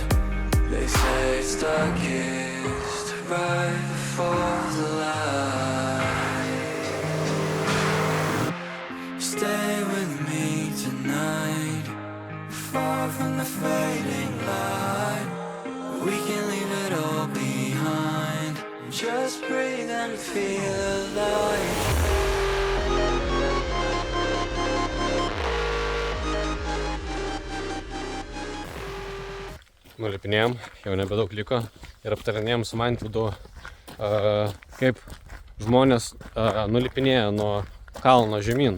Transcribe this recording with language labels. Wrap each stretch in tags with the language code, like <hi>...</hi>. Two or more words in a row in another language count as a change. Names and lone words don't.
<en>They say it's darkest right before the light. Stay with me tonight, far from the fading light. We can leave it all behind, just breathe and feel alive.</en> <lt>Nulipinėjom, jau nebedaug liko ir aptarinėjom su Mantvydu, kaip žmonės nulipinėja nuo kalno žemyn.</lt>